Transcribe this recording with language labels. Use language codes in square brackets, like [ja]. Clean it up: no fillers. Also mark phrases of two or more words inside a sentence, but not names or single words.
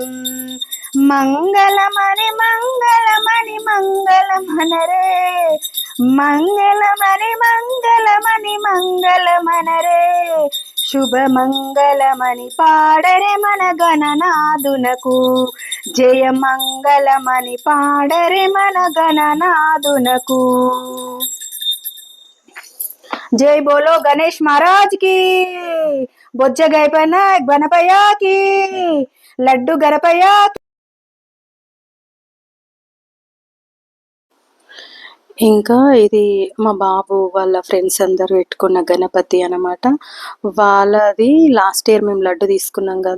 [te] మంగళమణి మంగళమణి మంగళమనరే మంగళమణి మంగళమణి మంగళమనరే. శుభ మంగళమణి పాడరే మన గణనాథునకు. జయ మంగళమణి పాడరే మన గణనాథునకు. [hi] जय बोलो गणेश महाराज की। [te] బొజ్జ గైపన గణపయ్యకి, లడ్డు గణపయ్య. ఇంకా ఇది మా బాబు వాళ్ళ ఫ్రెండ్స్ అందరూ పెట్టుకున్న గణపతి అనమాట. వాళ్ళది [en] last year [te] మేము లడ్డు తీసుకున్నాం కదా.